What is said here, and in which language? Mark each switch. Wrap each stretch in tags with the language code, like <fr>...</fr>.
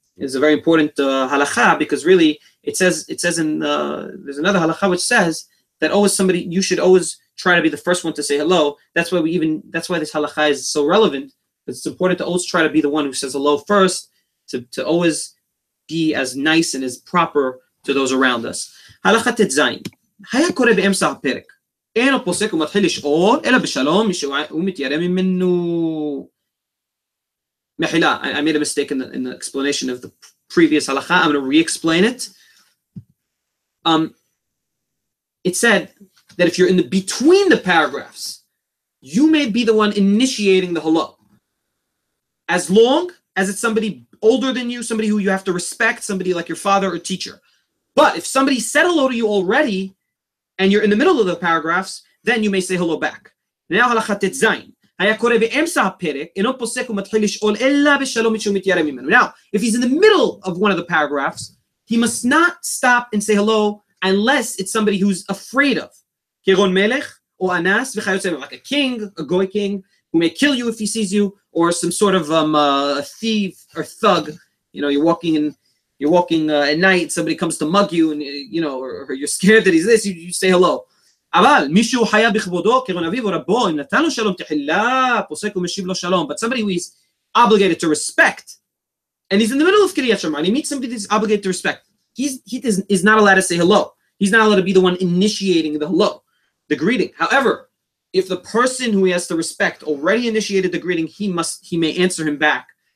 <en>Is a very important halakha, because really it says in there's another halakha which says that you should always try to be the first one to say hello. That's why this halakha is so relevant. It's important to always try to be the one who says hello first, to always be as nice and as proper to those around us.</en> <he>הלכה ט"ז, היה קורא באמצע הפרק, אינו פוסק ומתחיל לשאול, אלא בשלום הוא מתיירא ממנו. מחילה,</he> <en>I made a mistake in the explanation of the previous halakha. I'm going to re-explain it. It said that if you're in between the paragraphs, you may be the one initiating the hello, as long as it's somebody older than you, somebody who you have to respect, somebody like your father or teacher. But if somebody said hello to you already, and you're in the middle of the paragraphs, then you may say hello back. Now הלכה ט"ז.</en> <he>היה קורא באמצע הפרק, אינו פוסק ומתחיל לשאול אלא בשלום משום מתיירא ממנו.</he> <en>Now, if he's in the middle of one of the paragraphs, he must not stop and say hello unless it's somebody who's afraid of.</en> <he>כגון מלך</he> <en>or anas v'chayotze, like a king, a goy king, who may kill you if he sees you, or some sort of a thief or thug. You know, you're walking at night, somebody comes to mug you, and you know, or you're scared that he's this. You say hello.</en> <he>אבל מישהו חיה בכבודו כגון אביו או רבו, אם נתן לו שלום תחילה, פוסק ומשיב לו שלום.</he> <en>But somebody who is obligated to respect, and he's in the middle of Keriyat Shema, and he meets somebody that's obligated to respect, he is not allowed to say hello. He's not allowed to be the one initiating the hello, the greeting. However, if the person who he has to respect already initiated the greeting, he may answer him back.</en>